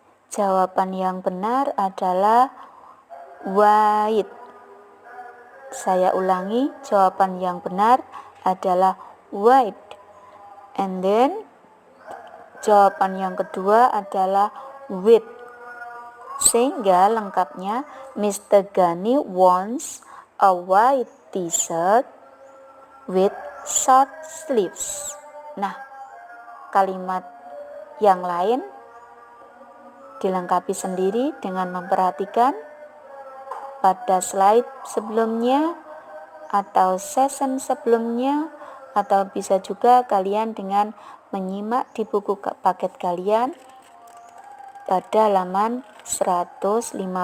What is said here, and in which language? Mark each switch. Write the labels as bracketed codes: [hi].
[id] Jawaban yang benar adalah white. Saya ulangi, jawaban yang benar adalah white. [en] And then [id] jawaban yang kedua adalah with. Sehingga lengkapnya Mr. [en] Gani wants a white t-shirt with short sleeves. [id] Nah, kalimat yang lain dilengkapi sendiri dengan memperhatikan pada slide sebelumnya atau session sebelumnya, atau bisa juga kalian dengan menyimak di buku paket kalian pada halaman 154.